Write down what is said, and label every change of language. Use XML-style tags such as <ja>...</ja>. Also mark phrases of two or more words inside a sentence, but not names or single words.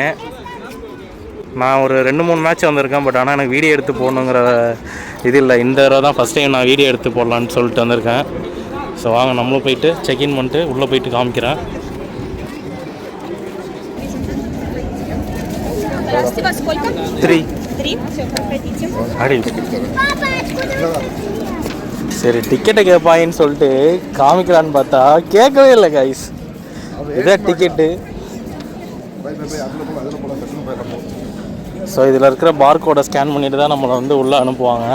<ta>நான் ஒரு 2-3 மேட்ச் வந்திருக்கேன், பட் ஆனால் எனக்கு வீடியோ எடுத்து போடணுங்கிற இது இல்லை. இந்த தடவை தான்</ta> <en>first time</en> <ta>நான் வீடியோ எடுத்து போடலான்னு சொல்லிட்டு வந்திருக்கேன். ஸோ வாங்க நம்மளும் போயிட்டு செக்இன் பண்ணிட்டு உள்ளே போயிட்டு காமிக்கிறேன்.</ta> <ru>Здравствуйте, вас сколько? 3. 3. Все, проходите.</ru> <ta>அடி சரி டிக்கெட்டை கேட்பாயின்னு சொல்லிட்டு காமிக்கலான்னு பார்த்தா கேட்கவே இல்லை கைஸ். இதான் டிக்கெட்டு. ஸோ இதில் இருக்கிற</ta> <en>barcode scan</en> <ta>பண்ணிட்டு தான் நம்மளை வந்து உள்ளே அனுப்புவாங்க.</ta>